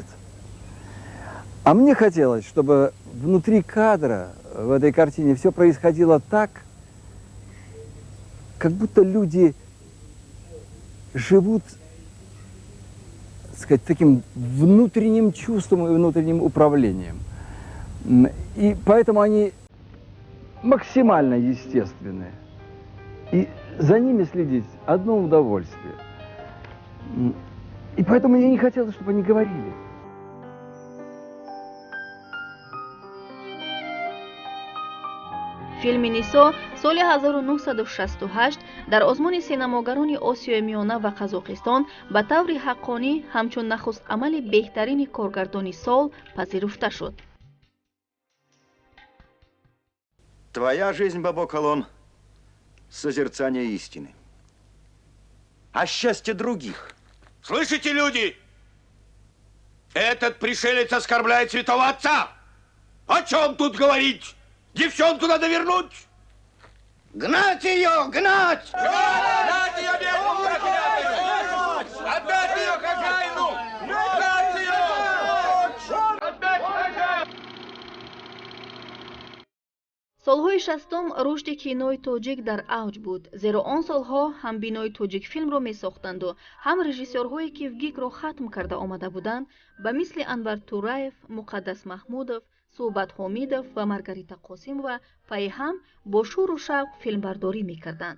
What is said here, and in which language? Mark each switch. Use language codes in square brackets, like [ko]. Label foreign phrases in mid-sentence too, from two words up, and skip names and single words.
[ru] А мне хотелось, чтобы внутри кадра в этой картине все происходило так, как будто люди живут, так сказать, таким внутренним чувством и внутренним управлением. И поэтому они максимально естественные. И за ними следить одно удовольствие. И поэтому я не хотела, чтобы они говорили. [tg] филми «Нисо» соли 1968 дар озмуни синамогарони Осиёи Миёна ва Қазоқистон ба таври ҳаққонӣ ҳамчун нахустамали беҳтарини коргардони сол пазируфта шуд. [ru] Твоя жизнь, Бабо-Колон, созерцание истины. А счастье других. Слышите, люди? Этот пришелец оскорбляет святого отца. О чем тут говорить? Девчонку надо вернуть. Гнать ее, гнать! Гнать ее, отдать ее хозяину! Гнать ее! Отдать хозяину! [tg] солҳои 60 рушди кинои тоҷик дар авҷ буд, зеро он солҳо ҳам бинои тоҷикфилмро месохтанду ҳам режиссёрҳое ки вгикро хатм карда омада буданд ба мисли Анвар Тураев, Муқаддас Маҳмудов, Суҳбат Ҳомидов ва Маргарита Қосимова пайҳам бо шӯру шавқ филмбардорӣ мекарданд.